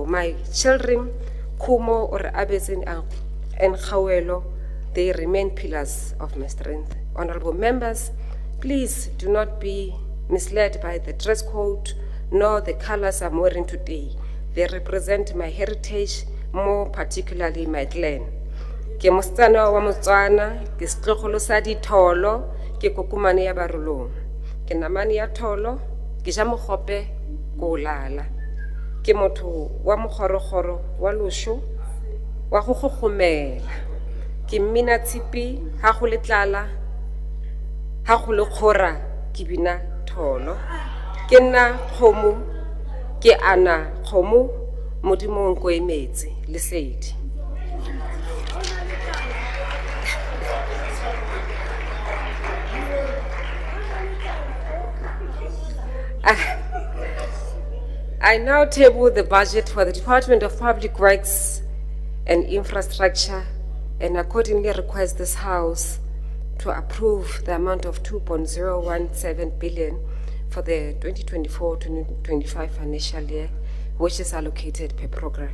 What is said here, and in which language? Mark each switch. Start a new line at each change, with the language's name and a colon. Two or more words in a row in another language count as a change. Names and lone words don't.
English: My children, Kumo or Abezin and Khawelo, they remain pillars of my strength. Honorable members, please do not be misled by the dress code nor the colors I'm wearing today. They represent my heritage, more particularly my clan.
Tswana: Ke mostsana wa Motswana, ke setlogolo sa ditholo, ke kokumane ya barolong. Ke namane ya tholo, ke ja mogope ko lala. Ke motho wa mogorogoro wa losho, wa go gogomela. Ke mmina tshipi, ha go le tlala, ha go le kgora, ke bina tholo. Ke nna kgomo, ke ana kgomo, modimo nko emetse, lesedi.
English: I now table the budget for the Department of Public Works and Infrastructure and accordingly request this House to approve the amount of 2.017 billion for the 2024-2025 financial year, which is allocated per program.